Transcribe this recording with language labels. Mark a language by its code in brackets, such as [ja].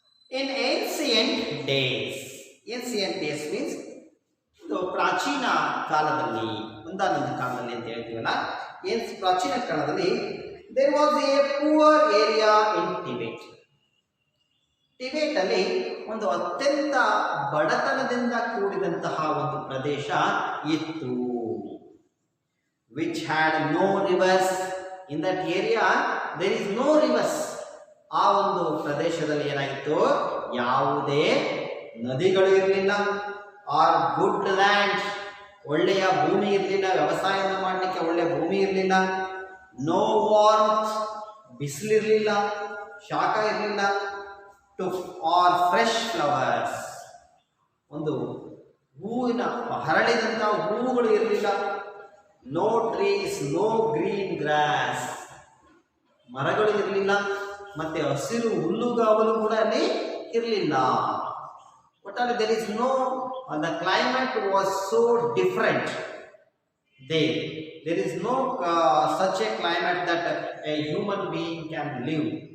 [en] In ancient days means [kn] ಪ್ರಾಚೀನ ಕಾಲದಲ್ಲಿ ಒಂದಾನೊಂದು ಕಾಲದಲ್ಲಿ ಅಂತ ಹೇಳ್ತೀವಲ್ಲ, ಪ್ರಾಚೀನ ಕಾಲದಲ್ಲಿ [en] there was a poor area in Tibet. [kn] Tibet ಅಲ್ಲಿ ಒಂದು ಅತ್ಯಂತ ಬಡತನದಿಂದ ಕೂಡಿದಂತಹ ಒಂದು ಪ್ರದೇಶ ಇತ್ತು. [en] which had no rivers. In that area there is no rivers. [kn] ಆ ಒಂದು ಪ್ರದೇಶದಲ್ಲಿ ಏನಾಗಿತ್ತು, ಯಾವುದೇ ನದಿಗಳು ಇರಲಿಲ್ಲ. [en] or good land, [kn] ಒಳ್ಳೆಯ ಭೂಮಿ ಇರಲಿಲ್ಲ, ವ್ಯವಸಾಯವನ್ನು ಮಾಡಲಿಕ್ಕೆ ಒಳ್ಳೆಯ ಭೂಮಿ ಇರಲಿಲ್ಲ. [en] no warmth, [kn] ಬಿಸಿಲಿರಲಿಲ್ಲ, ಶಾಖ ಇರಲಿಲ್ಲ. [en] to or fresh flowers, [kn] ಒಂದು ಹೂವಿನ ಹರಳಿದಂತಹ ಹೂವುಗಳು ಇರಲಿಲ್ಲ. [en] no trees, no green grass, [kn] ಮರಗಳು ಇರಲಿಲ್ಲ, ಮತ್ತೆ ಹಸಿರು ಹುಲ್ಲುಗಾವಲು ಕೂಡ ಅಲ್ಲಿ ಇರಲಿಲ್ಲ. ಒಟ್ಟಾರೆ [en] there is no, the climate was so different there. There is no such a climate that a human being can live.